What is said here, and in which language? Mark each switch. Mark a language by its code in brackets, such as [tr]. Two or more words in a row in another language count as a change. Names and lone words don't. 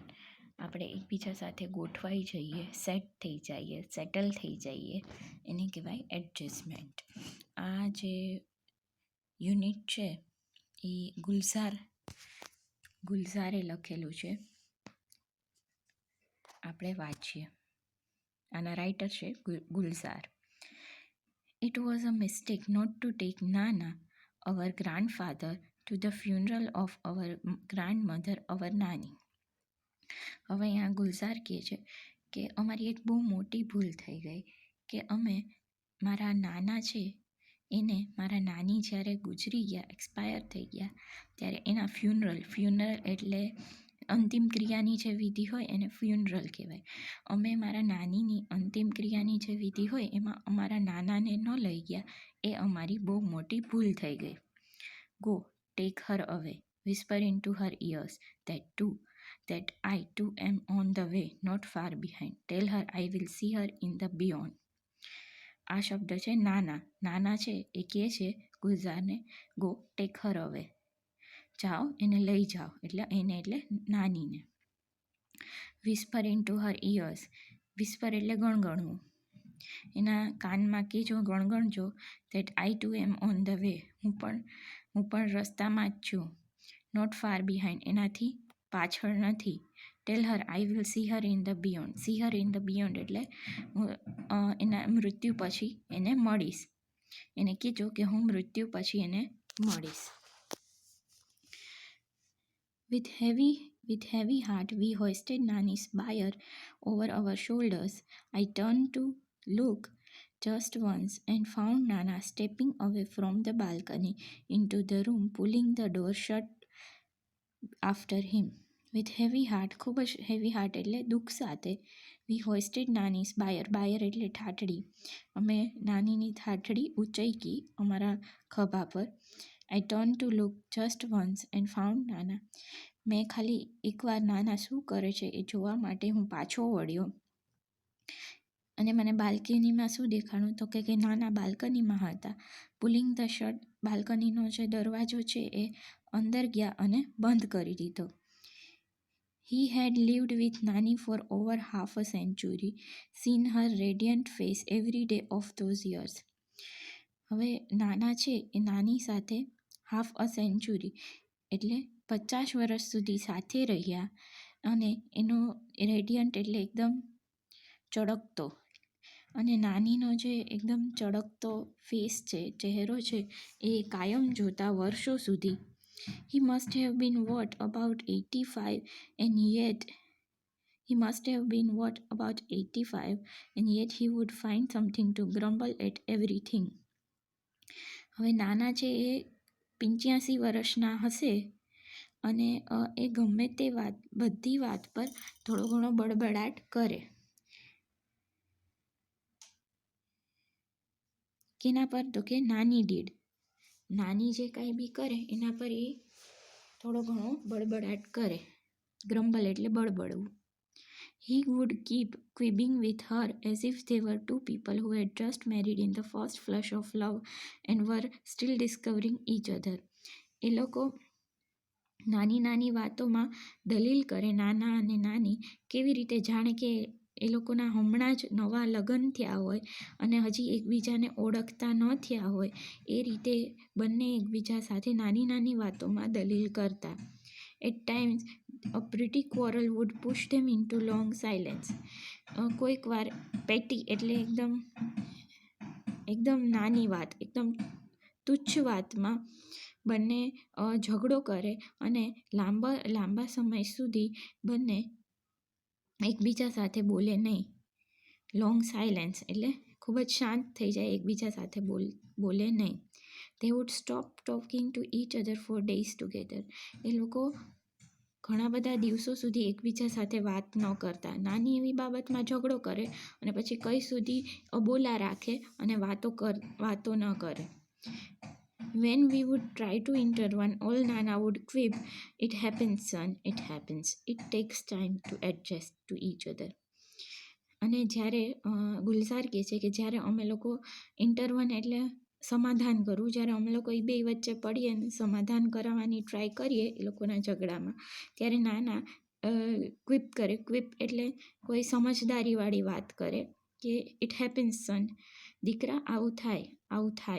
[gu] આપણે એકબીજા સાથે ગોઠવાઈ જઈએ, સેટ થઈ જઈએ, સેટલ થઈ જઈએ, એને કહેવાય એડજસ્ટમેન્ટ. આ જે યુનિટ છે એ ગુલઝારે લખેલું છે. આપણે વાંચીએ. આના રાઇટર છે ગુલઝાર. [en] It was a mistake not to take Nana, our grandfather, to the funeral of our grandmother, our Nani. [gu] હવે અહીંયા ગુલઝાર કહે છે કે અમારી એક બહુ મોટી ભૂલ થઈ ગઈ કે અમે મારા નાના છે એને મારા નાની જ્યારે ગુજરી ગયા, એક્સપાયર થઈ ગયા, ત્યારે એના ફ્યુનરલ એટલે અંતિમ ક્રિયાની જે વિધિ હોય એને ફ્યુનરલ કહેવાય. અમે મારા નાનીની અંતિમ ક્રિયાની જે વિધિ હોય એમાં અમારા નાનાને ન લઈ ગયા, એ અમારી બહુ મોટી ભૂલ થઈ ગઈ. [en] go take her away, whisper into her ears that I too am on the way, not far behind. Tell her I will see her in the beyond. [gu] આ શબ્દ છે નાના છે એ કહે છે ગુલઝારને, [en] go take her away, [gu] જાઓ એને લઈ જાઓ, એટલે નાનીને. [en] whisper into her ears, [gu] વિસ્પર એટલે ગણગણવું, એના કાનમાં કહેજો, ગણગણજો, [en] that I too am on the way, [gu] હું પણ રસ્તામાં જ છું, [en] not far behind, [gu] એનાથી પાછળ નથી. [en] tell her I will see her in the beyond, see her in the beyond [gu] એટલે એના મૃત્યુ પછી એને મળીશ. એને કહેજો કે હું મૃત્યુ પછી એને મળીશ. [en] With heavy heart, we hoisted Nani's bier over our shoulders. I turned to look just once and found Nana stepping away from the balcony into the room, pulling the door shut after him. With heavy heart, [gu] ખૂબ જ [en] heavy heart [gu] એટલે દુઃખ સાથે. [en] We hoisted Nani's bier [gu] એટલે ઠાઠડી. અમે નાનીની ઠાઠડી ઉંચકી અમારા ખભા પર. [en] I turned to look just once and found Nana. [gu] મેં ખાલી એકવાર નાના શું કરે છે એ જોવા માટે હું પાછો વળ્યો અને મને બાલ્કનીમાં શું દેખાણું, તો કે નાના બાલ્કનીમાં હતા. [en] pulling the shut, [gu] બાલ્કનીનો જે દરવાજો છે એ અંદર ગયા અને બંધ કરી દીધો. [en] He had lived with Nani for over half a century, seen her radiant face every day of those years. [gu] હવે નાના છે એ નાની સાથે [en] half a century [gu] એટલે 50 વર્ષ સુધી સાથે રહ્યા અને એનો રેડિયન્ટ એટલે એકદમ ચળકતો, અને નાનીનો જે એકદમ ચળકતો ફેસ છે, ચહેરો છે, એ કાયમ જોતા વર્ષો સુધી. [en] He must have been what, about 85, and yet he would find something to grumble at everything. [gu] હવે નાના છે એ 85 વર્ષના હશે અને એ ગમે તે બધી વાત પર થોડો ઘણો બડબડાટ કરે. કેના પર, તો કે નાની જે કાંઈ બી કરે એના પર એ થોડો ઘણો બડબડાટ કરે. ગ્રમ્બલ એટલે બડબડવું. [en] He would keep quibbing with her as if they were two people who had just married in the first flush of love and were still discovering each other. [gu] એ લોકો નાની વાતોમાં દલીલ કરે, નાના અને નાની, કેવી રીતે જાણે કે એ લોકોના હમણાં જ નવા લગ્ન થયા હોય અને હજી એકબીજાને ઓળખતા ન થયા હોય એ રીતે બંને એકબીજા સાથે નાની વાતોમાં દલીલ કરતા. [en] At times, a pretty quarrel would push them into long silence. [gu] કોઈક વાર પેટી એટલે એકદમ નાની વાત, એકદમ તુચ્છ વાતમાં બંને ઝઘડો કરે અને લાંબા સમય સુધી બંને એકબીજા સાથે બોલે નહીં. [en] long silence [gu] એટલે ખૂબ જ શાંત થઈ જાય, એકબીજા સાથે બોલે નહીં. [en] They would stop talking to each other for days together. [gu] એ લોકો ઘણા બધા દિવસો સુધી એકબીજા સાથે વાત ન કરતા. નાની એવી બાબતમાં ઝઘડો કરે અને પછી કઈ સુધી અબોલા રાખે અને વાતો ન કરે. [en] When we would try to intervene, old Nana would quip, "It happens, son, it happens. It takes time to adjust to each other." [gu] અને જ્યારે ગુલઝાર કહે છે કે જ્યારે અમે લોકો ઇન્ટરવન એટલે સમાધાન કરવું, જ્યારે અમે લોકો એ બે વચ્ચે પડીએ ને સમાધાન કરાવવાની ટ્રાય કરીએ એ લોકોના ઝઘડામાં, ત્યારે નાના ક્વિપ કરે. ક્વિપ એટલે કોઈ સમજદારીવાળી વાત કરે કે [en] it happens son, [gu] દીકરા આવું થાય.